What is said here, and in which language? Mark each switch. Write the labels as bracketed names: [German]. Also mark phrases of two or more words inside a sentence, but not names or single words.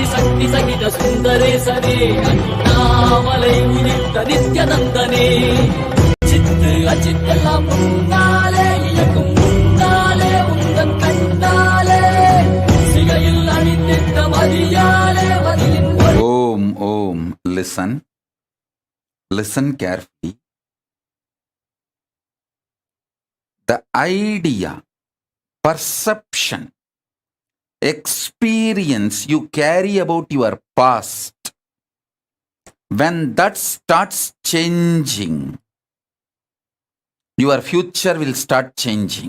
[Sanskrit] शक्ति सहित सुंदरे सरे अन्नामलै उदित नित्यानंदने चित्त अचित्त [Tamil] எல்லாம் முன்னாலே இயக்கும் முன்னாலே உந்தன் கண்டாலே சிகையில் அணிந்திட்ட மதியாலே மதியின் [English] Om. Listen carefully. The idea, perception, experience you carry about your past, when that starts changing, your future will start changing.